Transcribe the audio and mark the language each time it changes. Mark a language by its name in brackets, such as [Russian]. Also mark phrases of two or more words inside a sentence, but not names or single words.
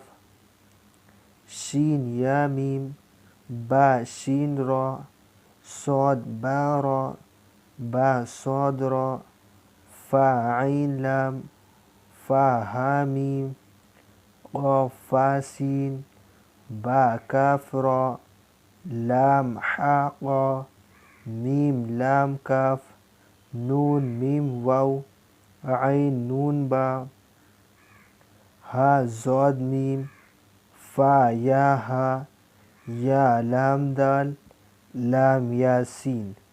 [Urdu] شین یا میم، با شین را، صاد با را، با صاد را، فا عین لام، فا ہا میم، قاف فا سین، با کاف را، لام حا قا، میم لام کاف، نون میم واو، عین نون با، ہا زاد میم، فا یا ہا، یا لام دال، لام یا سین۔